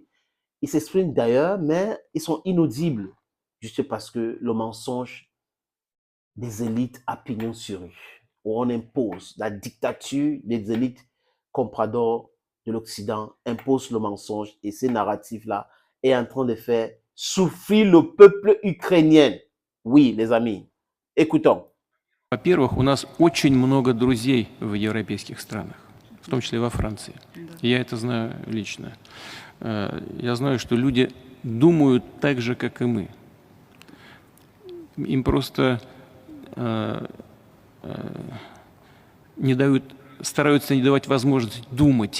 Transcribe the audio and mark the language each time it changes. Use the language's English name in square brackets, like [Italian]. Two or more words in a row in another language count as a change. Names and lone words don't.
[French] Ils s'expriment d'ailleurs, mais ils sont inaudibles, juste parce que le mensonge des élites a pignon sur rue, où on impose la dictature des élites comprador de l'Occident impose le mensonge et ces narratifs-là est en train de faire souffrir le peuple ukrainien. Oui, les amis, écoutons. [Russian] Во-первых, у нас очень много друзей в европейских странах, в том числе во Франции. Я это знаю лично. Я знаю, что люди думают так же, как и мы. Им просто не дают, стараются не давать возможность думать.